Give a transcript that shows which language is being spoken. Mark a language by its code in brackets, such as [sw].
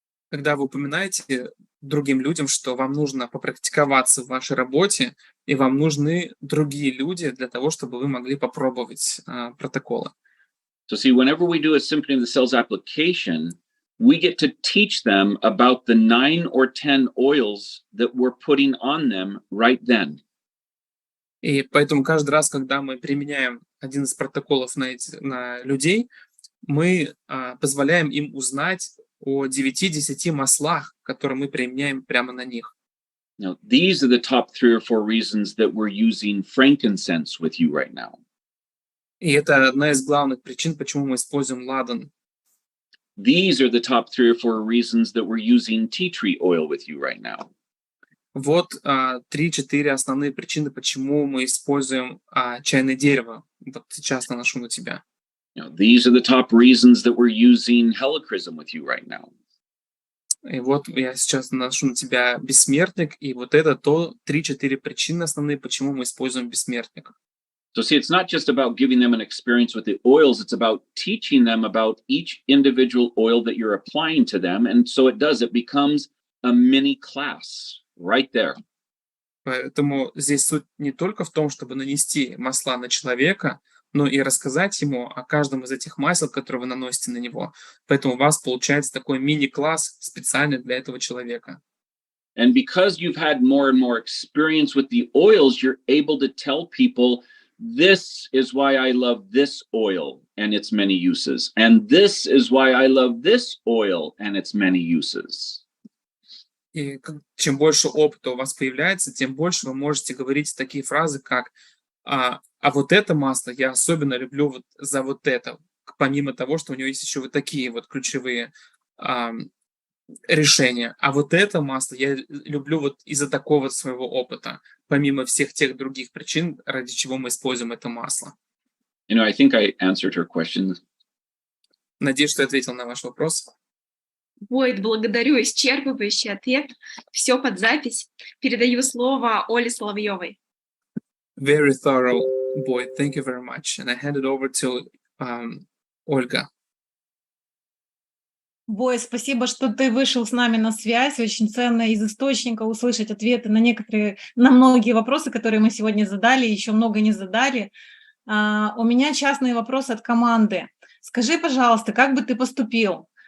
[ru] Когда вы упоминаете другим людям, что вам нужно попрактиковаться в вашей работе, и вам нужны другие люди для того, чтобы вы могли попробовать протоколы. [en] So see, whenever we do a Symphony of the Cells application, we get to teach them about the 9 or 10 oils that we're putting on them right then. [ru] И поэтому каждый раз, когда мы применяем один из протоколов на людей, мы позволяем им узнать о 9-10 маслах, которые мы применяем прямо на них. [en] Now, these are the top 3 or 4 reasons that we're using frankincense with you right now. [ru] И это одна из главных причин, почему мы используем ладан. [en] these are the top 3 or 4 reasons that we're using tea tree oil with you right now. [ru] Вот 3-4 основные причины, почему мы используем чайное дерево. Вот сейчас наношу на тебя. [en] These are the top reasons that we're using helichrysum with you right now. [ru] И вот я сейчас наношу на тебя бессмертник, и вот это то 3-4 причины основные, почему мы используем бессмертник. [en] So see, it's not just about giving them an experience with the oils, it's about teaching them about each individual oil that you're applying to them. And so it becomes a mini class right there. [ru] Поэтому здесь суть не только в том, чтобы нанести масла на человека, но и рассказать ему о каждом из этих масел, которые вы наносите на него. Поэтому у вас получается такой мини-класс специально для этого человека. [en] And because you've had more and more experience with the oils, you're able to tell people, this is why I love this oil and its many uses. And this is why I love this oil and its many uses. [ru] И чем больше опыта у вас появляется, тем больше вы можете говорить такие фразы, как «А вот это масло я особенно люблю вот за вот это», помимо того, что у него есть еще вот такие вот ключевые решения. А вот это масло я люблю вот из-за такого своего опыта, помимо всех тех других причин, ради чего мы используем это масло. [en] I think I answered her question. [ru] Надеюсь, что я ответил на ваш вопрос. Бойд, благодарю, исчерпывающий ответ. Все под запись. Передаю слово Оле Соловьевой. [en] Very thorough, Boyd. Thank you very much. And I hand it over to Ольга. [ru] Бой, спасибо, что ты вышел с нами на связь. Очень ценно из источника услышать ответы на многие вопросы, которые мы сегодня задали, еще много не задали. У меня частный вопрос от команды. Скажи, пожалуйста, как бы ты поступил?